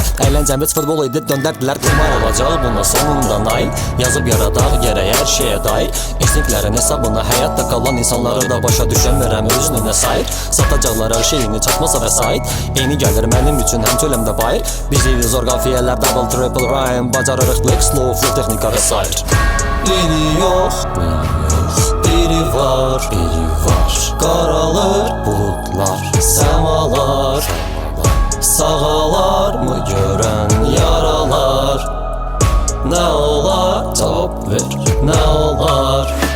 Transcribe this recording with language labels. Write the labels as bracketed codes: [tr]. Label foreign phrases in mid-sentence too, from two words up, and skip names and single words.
[az] Əyləncəmiz futbol idi, döndərdilər qumar. Olacaq buna sonunda nail. Yazıb yaradaq gərək hər şeyə dair. İnstinktlərin hesabına həyatda qalan insanları da başa düşəmirəm özünə sayır. Satacaqlar hər şeyini çatmasa vəsait. Eyni gəlir mənim üçün həm çöləmdə bayır. Bizi zor qafiyələr [en] double triple rhyme. [az] Bacarırıq [en] lick slow flow [az] texnika və sair. Biri yox, biri var, qaralır buludlar, səmalar. Sağalar mı görən yaralar? Nə olar, cavab ver, nə olar?